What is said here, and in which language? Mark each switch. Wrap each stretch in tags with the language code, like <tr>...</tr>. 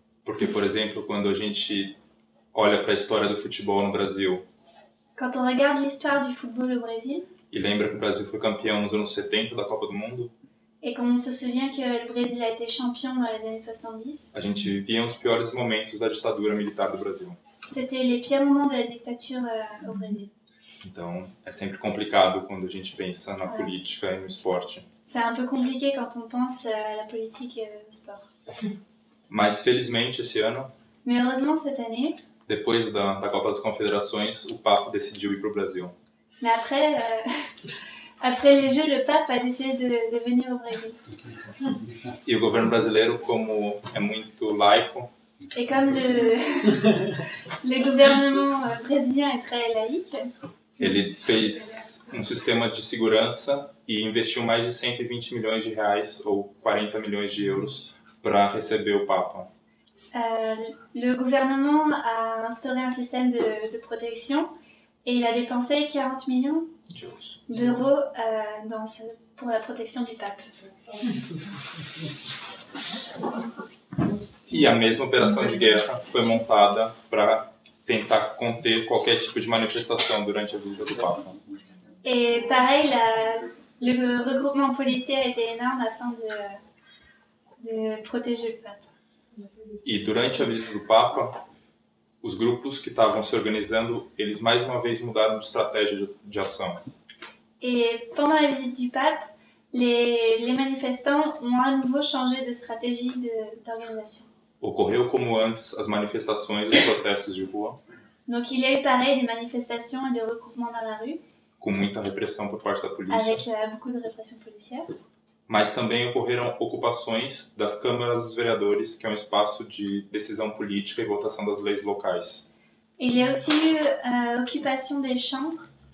<pt>Porque, por exemplo, quando a gente olha para a história do futebol no Brasil,</pt> <fr>quand on regarde l'histoire du football au Brésil,</fr> <pt>e lembra que o Brasil foi campeão nos anos 70 da Copa do Mundo,</pt> <fr>et qu'on se souvient que le Brésil a été champion dans les années 70,</fr> <pt>a gente vivia um dos piores momentos da ditadura militar do Brasil.</pt> <fr>C'était les pires moments de la dictature au Brésil.</fr> <pt>Então, é sempre complicado quando a gente pensa na política e no esporte.</pt> <fr>C'est un peu compliqué quand on pense à la politique et au sport.</fr> <pt>Mas, felizmente, esse ano,</pt> <fr>mais heureusement, cette année,</fr> <pt>depois da Copa das Confederações, o Papa decidiu ir para o Brasil.</pt> <fr>Mais après les Jeux, le pape a décidé de venir au Brésil.</fr> <pt>E o governo brasileiro, como é muito laico,</pt> <fr>et comme le gouvernement brésilien est très laïque,</fr> <pt>ele fez um sistema de segurança e investiu mais de 120 milhões de reais ou 40 milhões de euros para receber o Papa.</pt> <fr>Le gouvernement a instauré un système de protection et il a dépensé 40 millions d'euros pour la protection du pape.</fr> <pt>E a mesma operação de guerra foi montada para tentar conter qualquer tipo de manifestação durante a visita do Papa.</pt> <fr>Et pareil, le regroupement policier a été énorme afin de protéger le pape.</fr> <pt>E durante a visita do Papa, os grupos que estavam se organizando, eles mais uma vez mudaram de estratégia de ação.</pt> <fr>Et pendant la visite du pape, les manifestants ont à nouveau changé de stratégie d'organisation.</fr> <pt>Ocorreu como antes as manifestações e os protestos de rua.</pt> <fr>Donc il y a eu pareil des manifestations et des regroupements dans la rue.</fr> <pt>Com muita repressão por parte da polícia.</pt> <fr>Avec beaucoup de répression policière.</fr> <pt>Mas também ocorreram ocupações das câmaras dos vereadores, que é um espaço de decisão política e votação das leis locais.</pt> <fr>Il y a aussi eu occupation des chambres.</fr>